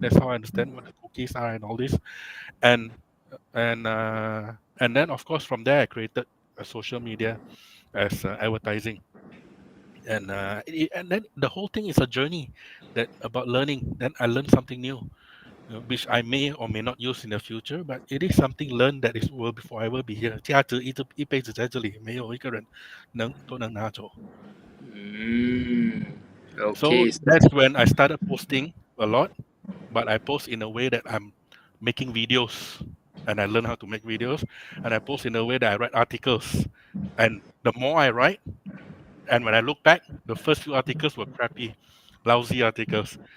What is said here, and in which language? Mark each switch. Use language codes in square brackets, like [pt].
[en] That's how I understand what the cookies are and all this. And and then of course from there I created a social media as advertising. And then the whole thing is a journey that about learning. Then I learned something new, which I may or may not use in the future, but it is something learned that is will be forever be here. [zh] 价值一辈子在这里，没有一个人都能拿走。 Mm. [en] So Okay. that's when I started posting a lot, but I post in a way that I'm making videos, and I learn how to make videos, and I post in a way that I write articles. And the more I write, and when I look back, the first few articles were crappy, lousy articles.